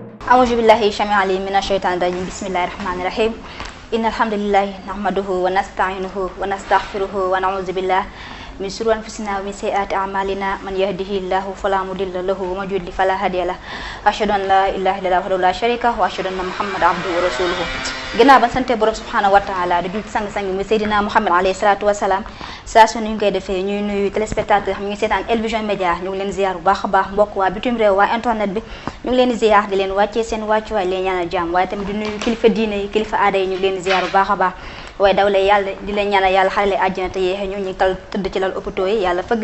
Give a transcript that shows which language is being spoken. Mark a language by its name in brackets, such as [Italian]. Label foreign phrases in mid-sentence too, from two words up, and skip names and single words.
[Arabic] أعوذ بالله السميع العليم من الشيطان الرجيم بسم الله الرحمن الرحيم إن الحمد لله نحمده ونستعينه ونستغفره ونعوذ بالله من شرور أنفسنا ومن سيئات أعمالنا من يهده الله فلا مضل له ومن يضلل فلا هادي له أشهد أن لا إله إلا الله وحده لا شريك له وأشهد أن محمدا عبده ورسوله [Wolof] ginnaaw ba sante borom [Arabic] سبحانه وتعالى [Wolof] di jul sang-sang mi Seydina Muhammad alayhi [Arabic] الصلاة والسلام [Wolof] saa su ñu koy defee ñuy nuyu téléspectateur xam ñu ngi seetaan El Vision Média ñu ngi leen ziar bu baax a baax mbokk waa bitim réew waa internet bi ñu ngi leen di ziar di leen wàccee seen wàccuwaay leen ñaanal jàmm waaye tamit di nuyu kilifa diine yi kilifa aada yi ñu ngi leen di ziar bu baax a baax waaye daw lay yàlla di leen ñaanal yàlla xarale àjjana te yéexe ñu ngi tal tëdd ci lal hôpitaux yi yàlla fëgg